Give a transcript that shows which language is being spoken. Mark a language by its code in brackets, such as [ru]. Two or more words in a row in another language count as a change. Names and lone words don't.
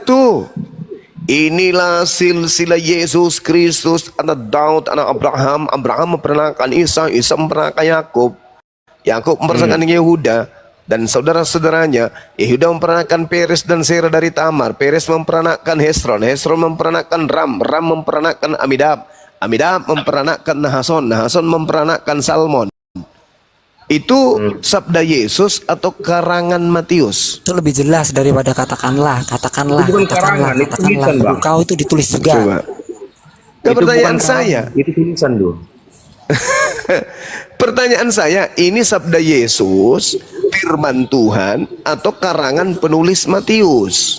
[id] Inilah silsilah Yesus Kristus, anak Daud, anak Abraham. Abraham memperanakan Isa, Isa memperanakan Yakub, Yakub memperanakan Yehuda dan saudara-saudaranya. Yehuda memperanakan Peres dan Serah dari Tamar. Peres memperanakan Hesron, Hesron memperanakan Ram, Ram memperanakan Amidab, Amidab memperanakan Nahason, Nahason memperanakan Salmon. Itu sabda Yesus atau karangan Matius? Itu lebih jelas daripada katakanlah. Itu bukan karangan, itu tulisan, Bang. Kau itu ditulis juga. Coba. Ke pertanyaan saya. Itu tulisan tuh. Pertanyaan saya, ini sabda Yesus firman Tuhan atau karangan penulis Matius?